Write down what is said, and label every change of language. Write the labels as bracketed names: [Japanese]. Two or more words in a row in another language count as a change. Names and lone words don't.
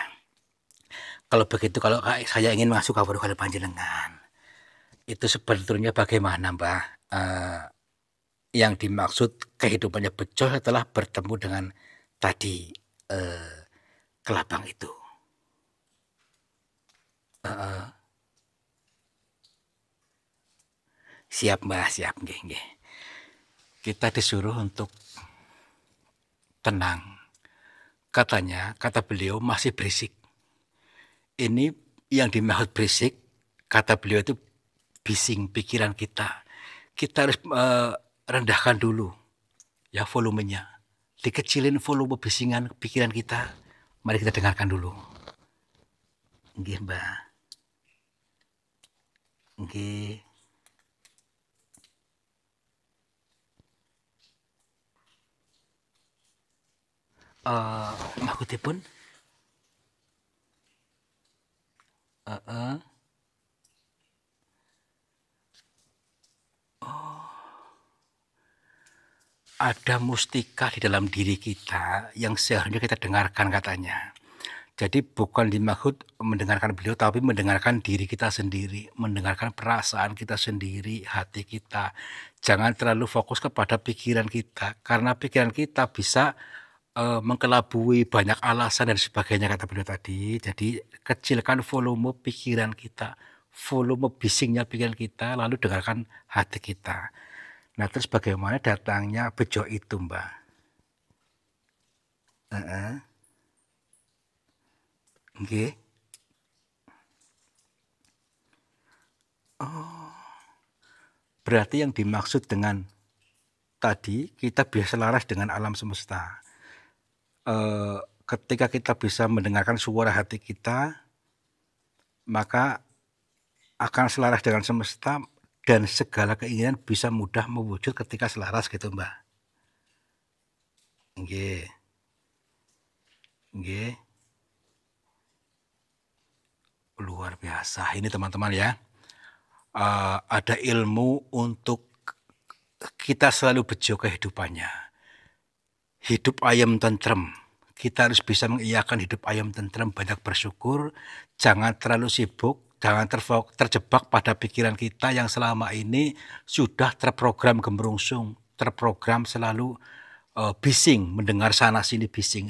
[Indonesian] Kalau begitu kalau saya ingin masuk ke kali panjenengan, itu sebetulnya bagaimana, Mbah, yang dimaksud kehidupannya bejo setelah bertemu dengan tadi, kelabang itu? Heeh. Siap, Mbah, siap, [Javanese] nggih nggih. [Indonesian] Kita disuruh untuk tenang. Katanya, kata beliau masih berisik. Ini yang dimaksud berisik, kata beliau itu bising pikiran kita. Kita harus, rendahkan dulu ya volumenya. Dikecilin volume bisingan pikiran kita. Mari kita dengarkan dulu. [Javanese] Nggih, Mbah. Nggih. Maksudipun? Heeh. Ada mustika di dalam diri kita yang seharusnya kita dengarkan katanya. [Indonesian] Jadi bukan dimaksud mendengarkan beliau, tapi mendengarkan diri kita sendiri, mendengarkan perasaan kita sendiri, hati kita. Jangan terlalu fokus kepada pikiran kita, karena pikiran kita bisa mengkelabui banyak alasan dan sebagainya kata beliau tadi. Jadi kecilkan volume pikiran kita, volume bisingnya pikiran kita, lalu dengarkan hati kita. Nah, terus bagaimana datangnya bejo itu, Mbah? [Javanese] Heeh. Nggih. [Indonesian] Oh, berarti yang dimaksud dengan tadi kita bisa selaras dengan alam semesta. Ketika kita bisa mendengarkan suara hati kita, maka akan selaras dengan semesta dan segala keinginan bisa mudah mewujud ketika selaras gitu, Mbah. [Javanese] Nggih. Nggih. [Indonesian] Luar biasa. Ini teman-teman ya. Ada ilmu untuk kita selalu bejo kehidupannya. Hidup [Javanese] ayam tentrem. [Indonesian] Kita harus bisa mengiyakan hidup [Javanese] ayam tentrem, [Indonesian] banyak bersyukur, jangan terlalu sibuk, jangan terjebak pada pikiran kita yang selama ini sudah terprogram gemerungsung, terprogram selalu bising, mendengar sana sini bising.